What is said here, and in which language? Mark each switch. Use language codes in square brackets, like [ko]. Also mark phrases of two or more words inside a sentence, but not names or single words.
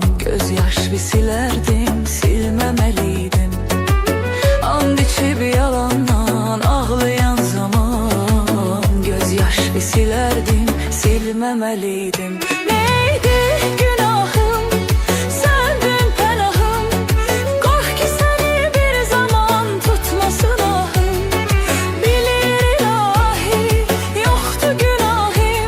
[tr] Gözyaş bir silerdim, silmemeliydim. And içi bir yalandan ağlayan zaman. Gözyaş bir silerdim, silmemeliydim. Neydi günahım, sendin pənahım. [az] Qorx ki səni bir zaman tutmasın ahım. Bilir ilahi, yoxdur günahım.